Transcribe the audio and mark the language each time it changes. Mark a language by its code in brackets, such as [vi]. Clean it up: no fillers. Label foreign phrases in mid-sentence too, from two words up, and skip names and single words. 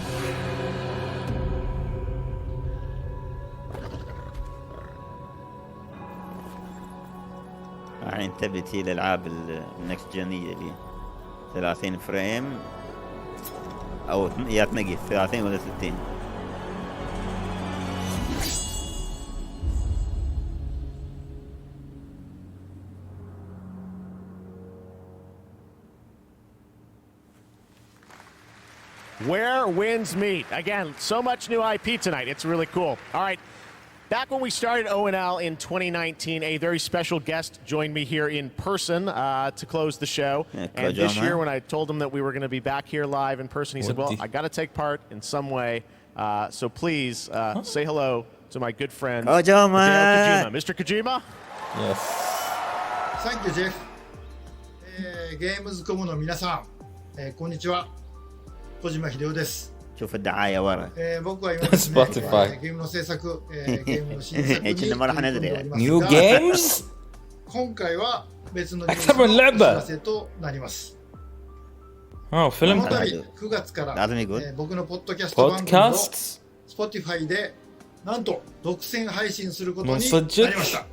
[ar] يعني انتبه هي الالعاب [en] next gen [ar] اللي 30 فريم او يا تنقي 30 ولا 60. [en] Where winds meet. Again, so much new IP tonight. It's really cool. All right. Back when we started ONL in 2019, a very special guest joined me here in person to close the show. And this year, when I told him that we were going to be back here live in person, he said, well, I got to take part in some way. So please say hello to my good friend, Kojima. Mr. Kojima? Yes. Thank you, Jeff. [ja] Gamescom の皆さん、こんにちは。小島秀夫です。 [ar] شوف الدعاية ورا. [ja] 僕は今ですね、ゲームの制作、ゲームの新作に取り組んでおりますが、 [en] New games? [ja] 今回は別のニュースのお知らせとなります。この度9月から僕のポッドキャスト番組を Spotify でなんと独占配信することになりました。